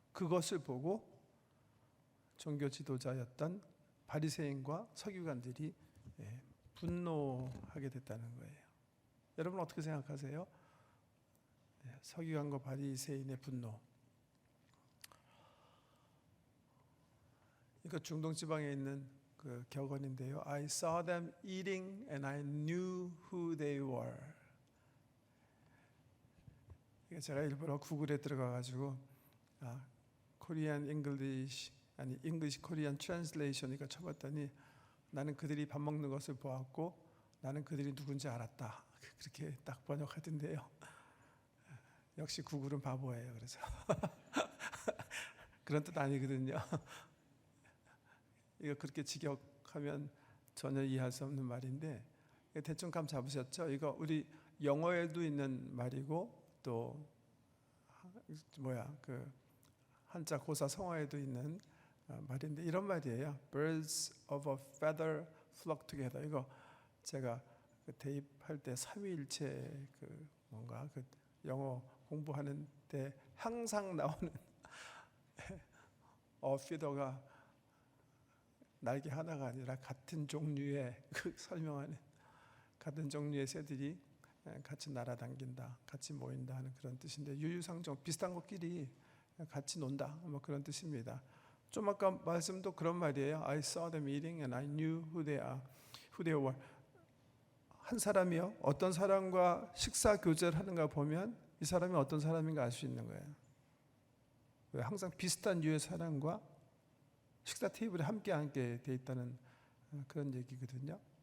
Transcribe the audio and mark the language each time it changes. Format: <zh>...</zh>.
<ko>그것을 보고 종교 지도자였던 바리새인과 서기관들이 분노하게 됐다는 거예요. 여러분 어떻게 생각하세요? 서기관과 바리새인의 분노. 이거 중동 지방에 있는 그 격언인데요.</ko> <en>I saw them eating and I knew who they were.</en> <ko>제가 일부러 구글에 들어가가지고 코리안 잉글리시 아니 잉글리시 코리안 트랜슬레이션이니까 쳐봤더니 나는 그들이 밥 먹는 것을 보았고 나는 그들이 누군지 알았다. 그렇게 딱 번역하던데요. 역시 구글은 바보예요. 그래서 그런 뜻 아니거든요. 이거 그렇게 직역하면 전혀 이해할 수 없는 말인데 대충 감 잡으셨죠? 이거 우리 영어에도 있는 말이고 또 그 한자 고사 성어에도 있는 말인데 이런 말이에요.</ko> <en>Birds of a feather flock together.</en> <ko>이거 제가 대입할 때 삼위일체 그 뭔가 그 영어 공부하는 때 항상 나오는 feather가 날개 하나가 아니라 같은 종류의 설명하는 같은 종류의 새들이 같이 날아다닌다, 같이 모인다 하는 그런 뜻인데 유유상종 비슷한 것끼리 같이 논다 뭐 그런 뜻입니다. 좀 아까 말씀도 그런 말이에요.</ko> <en>I saw them eating and I knew who they were.</en> <ko>한 사람이요, 어떤 사람과 식사 교제를 하는가 보면 이 사람이 어떤 사람인가 알 수 있는 거예요. 왜? 항상 비슷한 유의 사람과 식사 테이블에 함께 앉게 돼 있다는 그런 얘기거든요.</ko>